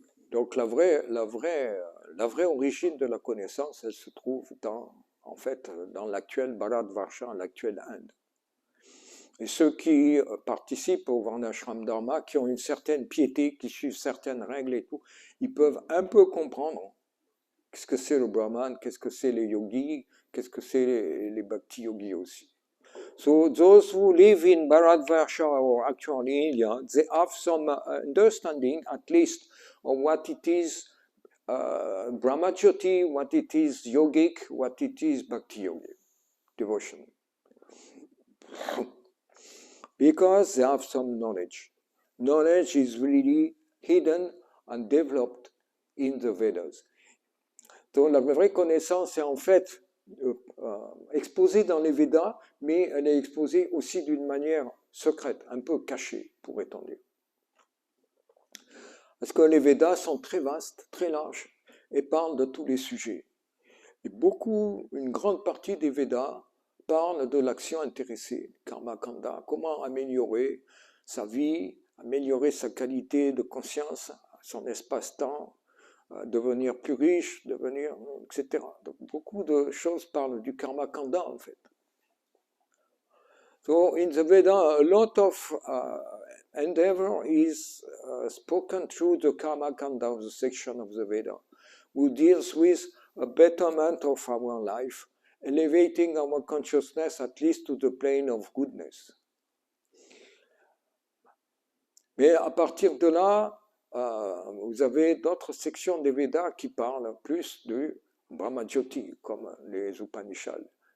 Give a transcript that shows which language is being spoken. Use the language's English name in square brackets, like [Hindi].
[French] Donc la vraie origine de la connaissance, elle se trouve dans l'actuel Bharatvarsha, l'actuelle Inde. Et ceux qui participent au Varnashram Dharma, qui ont une certaine piété, qui suivent certaines règles et tout, ils peuvent un peu comprendre qu'est-ce que c'est le Brahman, qu'est-ce que c'est les yogis, qu'est-ce que c'est les bhakti yogis aussi. [English] So those who live in Bharatvarsha or actually India, they have some understanding, at least, of what it is Brahmajyoti, what it is yogic, what it is bhakti yogi, devotion. Because they have some knowledge. Knowledge is really hidden and developed in the Vedas. [French] Donc la vraie connaissance est en fait exposée dans les Védas, mais elle est exposée aussi d'une manière secrète, un peu cachée, pourrait-on dire. Parce que les Védas sont très vastes, très larges, et parlent de tous les sujets. Et une grande partie des Védas parlent de l'action intéressée, karma kanda, comment améliorer sa vie, améliorer sa qualité de conscience, son espace-temps, devenir plus riche, devenir, etc. Donc beaucoup de choses parlent du karma kanda en fait. [English] So in the Veda, a lot of endeavor is spoken through the karma kanda of the section of the Veda, who deals with a betterment of our life, elevating our consciousness at least to the plane of goodness. [French] Mais à partir de là, vous avez d'autres sections des Védas qui parlent plus du Brahmajyoti, comme les Upanishads.